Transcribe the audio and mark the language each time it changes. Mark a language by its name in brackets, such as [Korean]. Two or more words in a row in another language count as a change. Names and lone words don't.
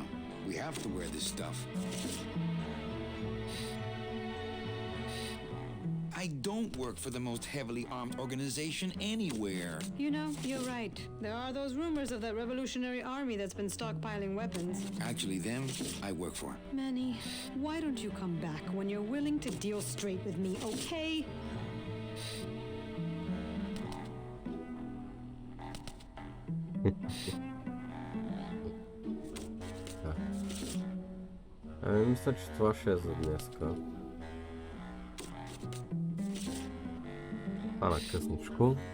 [English] We have to wear this stuff. I don't work for the most heavily armed organization anywhere. You know, you're right. There are those rumors of that revolutionary army that's been stockpiling weapons. Actually, them, I work for. Manny, why don't you come back when you're willing to deal straight with me, okay? [Bulgarian] Ами мисля, че това ще е за днеска. Стана късничко.